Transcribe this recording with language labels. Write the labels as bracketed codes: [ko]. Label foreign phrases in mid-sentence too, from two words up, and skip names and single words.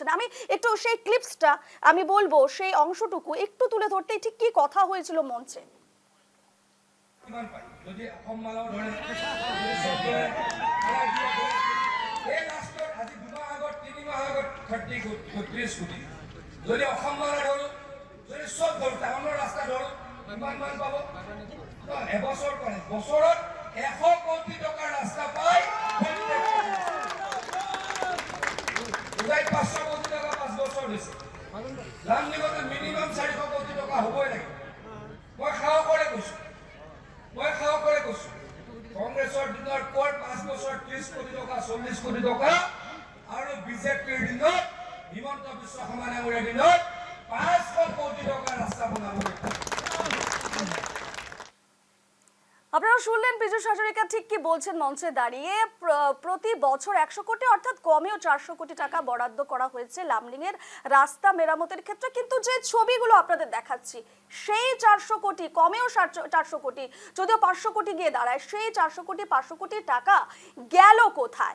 [bn] আমি একটু সেই ক্লিপসটা আমি বলবো, সেই অংশটুকু একটু তুলে ধরতে ঠিক কি কথা হয়েছিল মঞ্চে। [as] যদি অসম মালা ধৰো, যদি চব ধৰো, টাউনৰ ৰাস্তা ধৰো, কিমান মান পাব? এবছৰ কৰে, বছৰত 100 কোটি টকাৰ ৰাস্তা পায়। 500 কোটি টকা 5 বছৰ দিছে। লামডিঙতে মিনিমাম 400 কোটি টকা হ'বই লাগে। মই সাহসৰে কৈছো, কংগ্ৰেছৰ দিনৰ পৰ 5 বছৰ 30 কোটি টকা 40 কোটি টকা আৰু বিজেপিৰ দিনত হিমন্ত বিশ্ব শৰ্মা ডাঙৰীয়াৰ দিনত 500 কোটি টকা ৰাস্তা বনাব লাগে। [bn] আপনারা শুনলেন পীযূষ হাজরিকা ঠিক কি বলছেন মঞ্চে দাঁড়িয়ে। প্রতি বছর 100 কোটি অর্থাৎ কমেও 400 কোটি টাকা বরাদ্দ করা হয়েছে লামডিং এর রাস্তা মেরামতের ক্ষেত্রে, কিন্তু যে ছবিগুলো আপনাদের দেখাচ্ছি সেই 400 কোটি, কমেও 400 কোটি, যদিও 500 কোটি গিয়ে দাঁড়ায়, সেই 400 কোটি 500 কোটি টাকা গেল কোথায়?